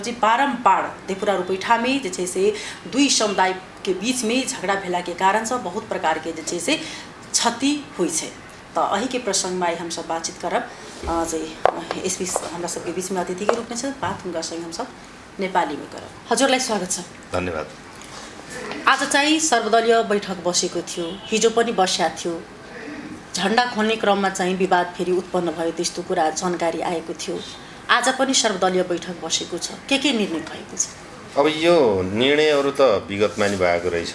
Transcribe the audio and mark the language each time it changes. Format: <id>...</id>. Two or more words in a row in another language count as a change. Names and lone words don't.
<mai>जे बारम्बार देवपुरा रूपैठा में जे छै से दुई समुदाय के बीच में झगड़ा भेला के कारण से बहुत प्रकार के जे छै से क्षति हुई छै। तो अही के प्रसंग में आई हम सब बातचीत करब। जे एसपी हमरा सबके बीच में अतिथि के रूप में छै, बात हुनका संग हम सब नेपाली में करब।</mai> <ne>हजुरलाई स्वागत छ। धन्यवाद। आज चाहिँ सर्वदलीय बैठक बसेको थियो, हिजो पनि बस्या थियो। झण्डा खोल्ने क्रममा चाहिँ विवाद फेरि उत्पन्न भयो, त्यस्तो कुरा जानकारी आएको थियो। आज पनि सर्वदलीय बैठक बसेको छ, के निर्णय भएको छ? अब यो निर्णयहरू त विगतमा नि भएको रहेछ।</ne>